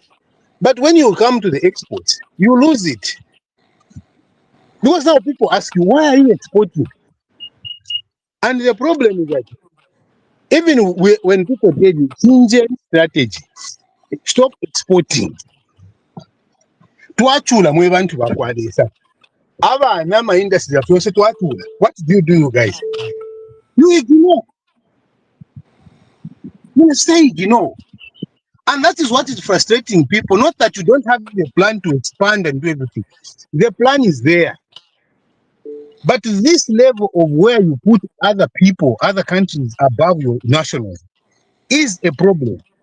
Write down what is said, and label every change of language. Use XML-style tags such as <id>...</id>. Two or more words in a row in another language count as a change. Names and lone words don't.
<en>But when you come to the exports, you lose it. Because now people ask you, why are you exporting? And the problem is that even when people tell you, change strategy, stop exporting.</en> <bem>twachula mwe bantu bakwalesa abana ma industry afyose twachula.</bem> <en>What do you guys? You ignore. You say ignore. And that is what is frustrating people. Not that you don't have a plan to expand and do everything. The plan is there. But this level of where you put other people, other countries above your nationals is a problem.</en>